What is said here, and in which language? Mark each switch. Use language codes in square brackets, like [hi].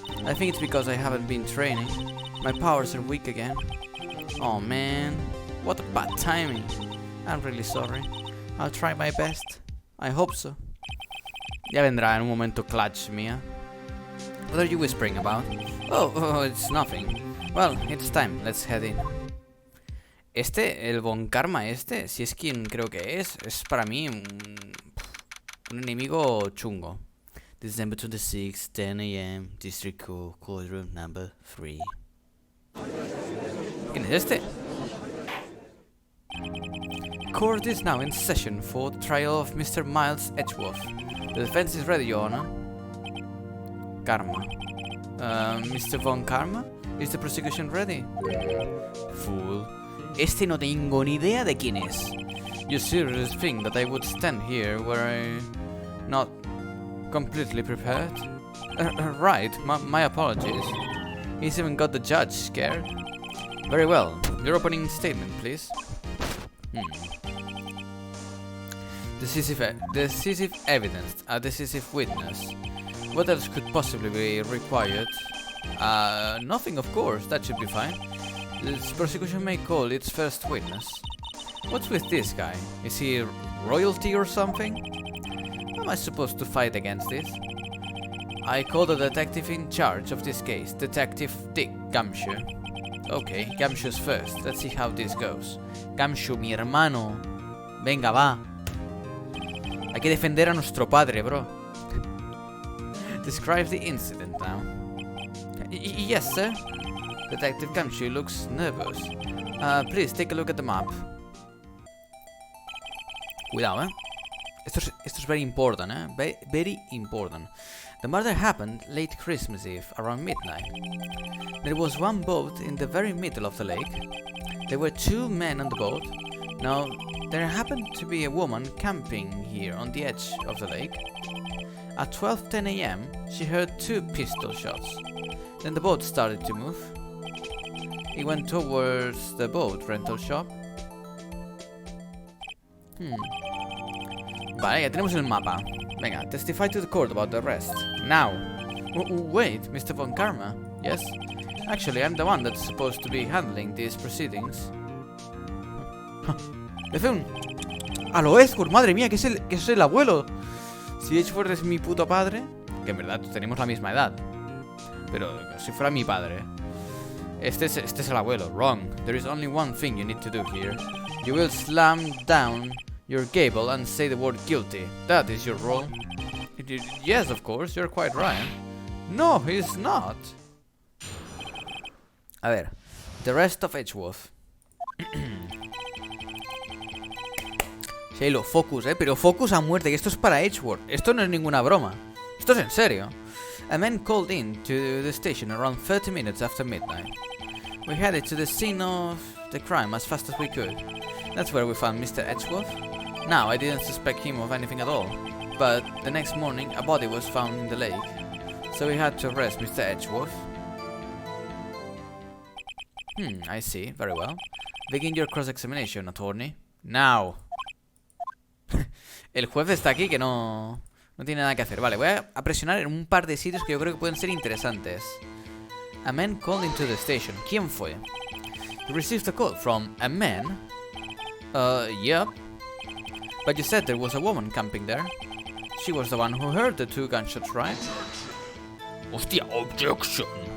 [en] I think it's because I haven't been training. My powers are weak again. Oh man, what a bad timing. I'm really sorry. I'll try my best. I hope so. [es] Ya vendrá en un momento clutch, Mia. [en] What are you whispering about? Oh, it's nothing. Well, it's time. Let's head in. [es] El Von Karma si es quien creo que es para mí un enemigo chungo. [en] December 26, 10 a.m. District Court, courtroom number 3. [es] ¿Quién es este? [en] Court is now in session for the trial of Mr. Miles Edgeworth. The defense is ready, Your Honor. Karma. Mr. Von Karma? Is the prosecution ready? Fool. [es] No tengo ni idea de quién es. [en] You seriously think that I would stand here were I not completely prepared? Right, my apologies. He's even got the judge scared. Very well, your opening statement, please. Decisive evidence, a decisive witness. What else could possibly be required? Nothing, of course, that should be fine. This prosecution may call its first witness. What's with this guy? Is he royalty or something? How am I supposed to fight against this? I call the detective in charge of this case, Detective Dick Gumshoe. Okay, Gumshoe's first. Let's see how this goes. Gumshoe, [es] mi hermano. Venga, va. Hay que defender a nuestro padre, bro. [en] Describe the incident now. Yes, sir. Detective Gumshoe looks nervous. Please take a look at the map. [es] Cuidado, Esto es [en] very important, Very important. The murder happened late Christmas Eve, around midnight. There was one boat in the very middle of the lake. There were 2 men on the boat. Now, there happened to be a woman camping here on the edge of the lake. At 12:10 a.m., she heard 2 pistol shots. Then the boat started to move. He went towards the boat rental shop. [es] Vale, ya tenemos el mapa. Venga, [en] testify to the court about the arrest. Now. Wait, Mr. Von Karma. Yes? Actually, I'm the one that's supposed to be handling these proceedings. Bethune! [es] A lo Edgeworth, madre mía, que es el abuelo. Si Edgeworth es mi puto padre, que en verdad tenemos la misma edad, pero si fuera mi padre. Este es el abuelo. [en] Wrong. There is only one thing you need to do here. You will slam down your gable and say the word guilty. That is your role. Yes, of course, you're quite right. No, he's not. [es] A ver, [en] the rest of Edgeworth. [es] Shalo, focus, pero focus a muerte, que esto es para Edgeworth. Esto no es ninguna broma. Esto es en serio. [en] A man called in to the station around 30 minutes after midnight. We headed to the scene of the crime as fast as we could. That's where we found Mr. Edgeworth. Now, I didn't suspect him of anything at all, but the next morning a body was found in the lake, so we had to arrest Mr. Edgeworth. I see, very well. Begin your cross-examination, attorney. Now. [es] El juez está aquí que no tiene nada que hacer. Vale, voy a presionar en un par de sitios que yo creo que pueden ser interesantes. [en] A man called into the station. [es] ¿Quién fue? [en] You received a call from a man? Yep. But you said there was a woman camping there. She was the one who heard the 2 gunshots, right? [es] Hostia, objection.